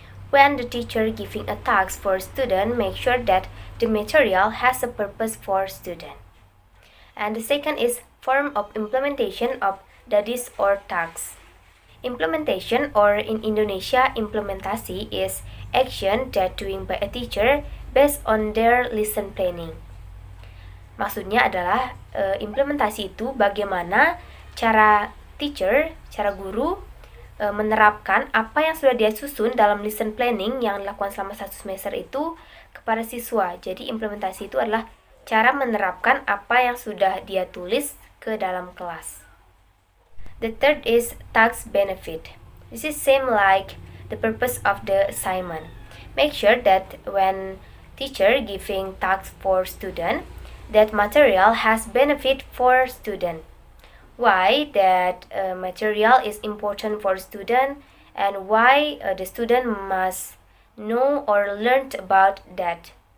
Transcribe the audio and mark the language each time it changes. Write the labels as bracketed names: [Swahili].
[English] When the teacher giving a task for student, make sure that the material has a purpose for student. And the second is form of implementation of studies or tasks. Implementation, or in Indonesia, implementasi, is action that doing by a teacher based on their lesson planning. [Indonesian] Maksudnya adalah implementasi itu bagaimana cara teacher, cara guru menerapkan apa yang sudah dia susun dalam lesson planning yang dilakukan selama 1 semester itu kepada siswa. Jadi implementasi itu adalah cara menerapkan apa yang sudah dia tulis ke dalam kelas. [English] The third is task benefit. This is same like the purpose of the assignment. Make sure that when teacher giving tasks for student, that material has benefit for student. Why that material is important for student and why the student must know or learn about that.